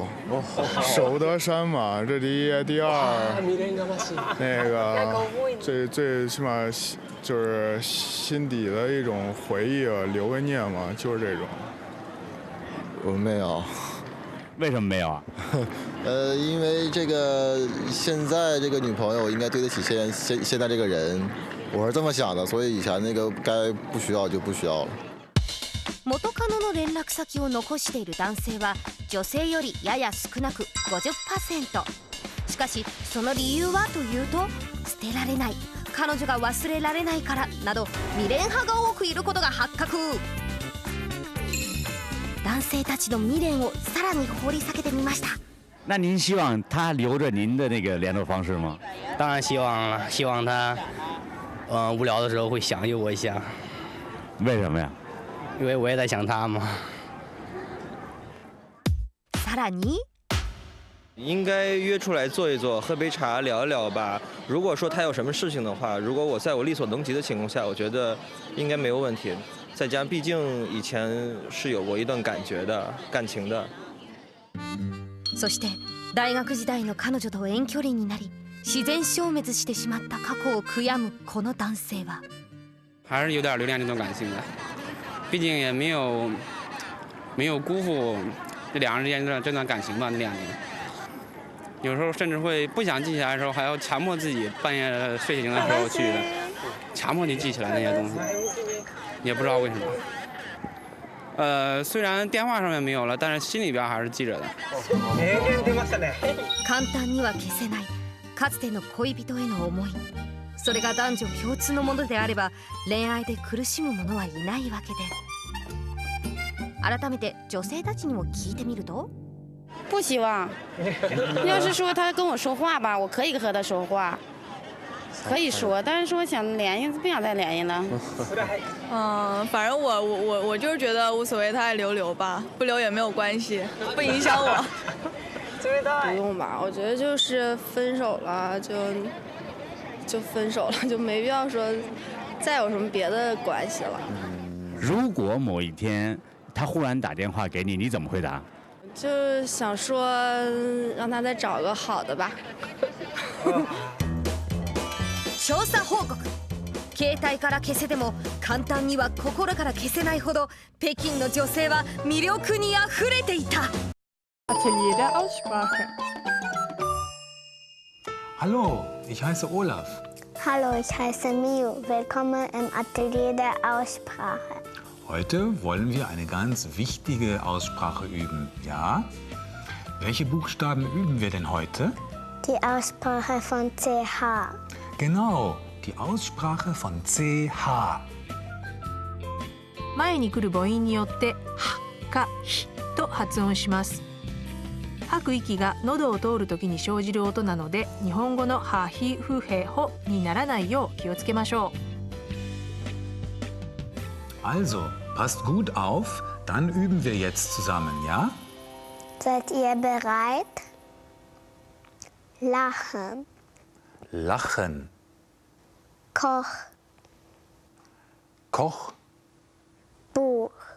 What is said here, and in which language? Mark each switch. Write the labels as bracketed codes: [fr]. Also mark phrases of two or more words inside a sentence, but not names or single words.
[zh] 守得山嘛，这第一，第二，那个最起码就是心底的一种回忆啊，留个念嘛，就是这种。我没有。为什么没有啊？因为这个现在这个女朋友应该对得起现在这个人，我是这么想的，所以以前那个该不需要就不需要了。 [ja] 元カノの連絡先を残している男性は女性よりやや少なく 50%。しかしその理由はというと、捨てられない、彼女が忘れられないからなど未練派が多くいることが発覚。男性たちの未練をさらに掘り下げてみました。 [zh] 那您希望他留着您的那个联络方式吗？当然希望了，希望他，无聊的时候会想起我一下。为什么呀？因为我也在想他嘛。 [ja] さらに。 [zh] 应该约出来坐一坐，喝杯茶聊一聊吧。如果说他有什么事情的话，如果我在我力所能及的情况下，我觉得应该没有问题。再加上毕竟以前是有过一段感情的。 [ja] そして大学時代の彼女と遠距離になり、自然消滅してしまった過去を悔やむこの男性は。 [zh] 还是有点留恋这段感情的，毕竟也没有辜负这两人之间这段感情吧，那2年。有时候甚至会不想记起来的时候，还要强迫自己半夜睡醒的时候去强迫你记起来那些东西，也不知道为什么。虽然电话上面没有了，但是心里边还是记着的。 [ja] 簡単には消せないかつての恋人への思い。それが男女共通のものであれば恋愛で苦しむ者はいないわけで。改めて女性たちにも聞いてみると。 [zh] 不希望。要是说他跟我说话吧，我可以和他说话，可以说，但是说想联系，不想再联系了。反正我就是觉得无所谓，他爱留吧，不留也没有关系，不影响我。不用吧，我觉得就是分手了就分手了，就没必要说再有什么别的关系了。如果某一天他忽然打電話給你，你怎麼回答？就想说让他再找个好的吧。 [ja] 調査報告。携帯から消せても簡単には心から消せないほど北京の女性は魅力にあふれていた。 [de] Atelier der Aussprache. Hallo, ich heiße Olaf. Hallo, ich heiße Mio. Willkommen im Atelier der Aussprache. Heute wollen wir eine ganz wichtige Aussprache üben, ja? Welche Buchstaben üben wir denn heute? Die Aussprache von CH. Genau, die Aussprache von CH. [ja] 前に来る母音によってはかひと発音します。吐く息が喉を通るときに生じる音なので、日本語のはひふへほにならないよう気をつけましょう。 [de] Also, passt gut auf, dann üben wir jetzt zusammen, ja? Seid ihr bereit? Lachen, Lachen, Koch, Koch, Buch,